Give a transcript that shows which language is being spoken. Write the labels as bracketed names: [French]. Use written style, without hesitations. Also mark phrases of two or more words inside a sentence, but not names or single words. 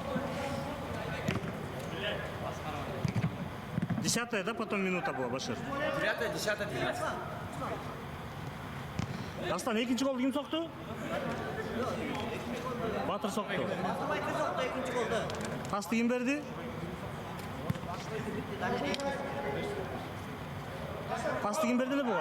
[Russian] 10-я, да, потом минута была, Башир? 9-я, 10-я, 12-я. [Kazakh] Дастан, екінші голды кім соқты? Батыр соқты. Пасты кім берді? Пасты кім берді бұға?